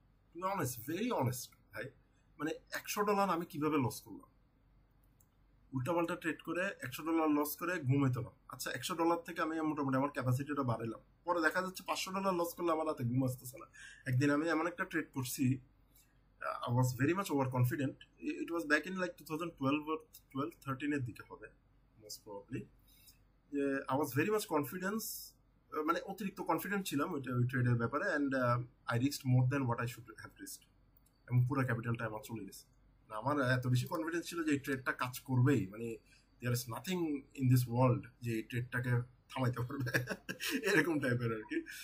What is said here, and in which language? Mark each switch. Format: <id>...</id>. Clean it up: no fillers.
<en>to be honest, very honest</en> <bn>ভাই, মানে $100 আমি কিভাবে লস করলাম, উল্টাপাল্টা ট্রেড করে $100 লস করে ঘুম হইতো না। আচ্ছা, $100 থেকে আমি মোটামুটি আমার ক্যাপাসিটিটা বাড়াইলাম, পরে দেখা যাচ্ছে $500 লস করলে আমার রাতে ঘুম আসতেছে না। একদিন আমি এমন একটা ট্রেড করছি,</bn> <en>I was very much overconfident. It was back in like 2012 or 12-13</en> <bn>এর দিকে হবে</bn> <en>most probably. I was very much confidence,</en> <bn>মানে অতিরিক্ত কনফিডেন্ট ছিলাম ওই ট্রেডের ব্যাপারে,</bn> <en>and I reached more than what I should have reached,</en> <bn>এবং পুরো ক্যাপিটালটা আমার চলে গেছে। আমার এত বেশি কনফিডেন্স ছিল যে এই ট্রেডটা কাজ করবেই, মানে</bn> <en>there is nothing in this world</en> <bn>যে এই ট্রেডটাকে থামাইতে পারবে, এরকম টাইপের আর কি।</bn>